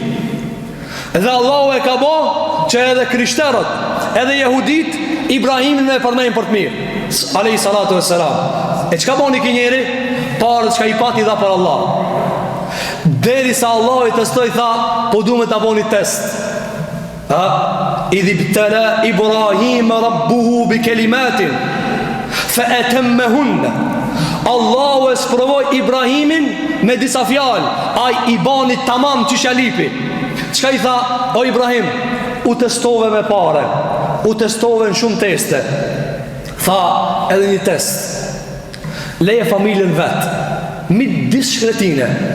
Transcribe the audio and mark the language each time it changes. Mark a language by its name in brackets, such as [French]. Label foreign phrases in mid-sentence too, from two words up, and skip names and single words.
[Albanian] Dhe Allahu e ka bo që edhe krishterët, edhe jehudit, Ibrahimin me përmend për të mirë. [Arabic] عليه الصلاة والسلام. [Albanian] E çka boni ky njeri? Parë çka i pati dha për Allah. Deri sa Allah i testoi, tha, po du me ta boni test. [Arabic] إذ ابتلى إبراهيم ربه بكلمات فأتمهن. [Albanian] Allahu e sprovoi Ibrahimin me disa fjalë. Ai i bani tamam çishalipi. Çka i tha? O Ibrahim, u testove me pare, u testove në shumë teste. Tha edhe një test. Leje familjen vet, midis shkretine.